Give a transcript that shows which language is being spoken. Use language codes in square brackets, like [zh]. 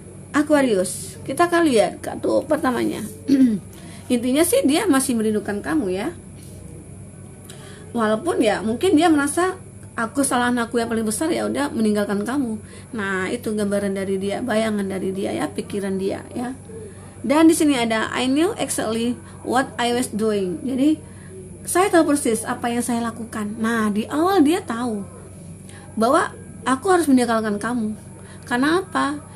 [id] Aquarius, kita akan lihat kartu pertamanya. Intinya sih dia masih merindukan kamu ya. Walaupun ya mungkin dia merasa kesalahan aku yang paling besar ya udah meninggalkan kamu. Nah, itu gambaran dari dia, bayangan dari dia ya, pikiran dia ya. Dan di sini ada [en] I knew exactly what I was doing. [id] Jadi saya tahu persis apa yang saya lakukan. Nah, di awal dia tahu bahwa aku harus meninggalkan kamu. Karena apa?